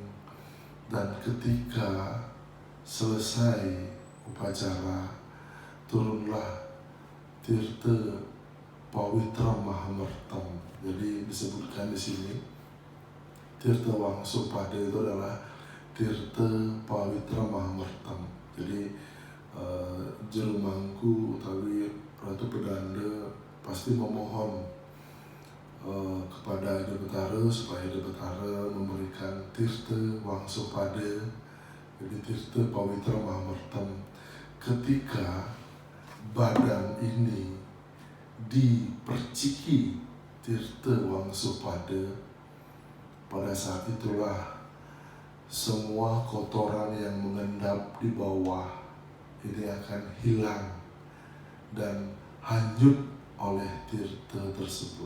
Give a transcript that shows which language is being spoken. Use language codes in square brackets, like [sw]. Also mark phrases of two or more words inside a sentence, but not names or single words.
[id] Dan ketika selesai upacara, turunlah tirta pawitra mahamertam. Jadi disebutkan di sini tirta wangsupada itu adalah tirta pawitra mahamertam. Jadi jero mangku utawi Ratu Pedanda pasti memohon kepada Ida Betara supaya Ida Betara memberikan tirta wangso pada, jadi tirta pawitra mahamertem ketika badan ini diperciki tirta wangso pada saat itulah semua kotoran yang mengendap di bawah ini akan hilang dan hanyut oleh tirta tersebut.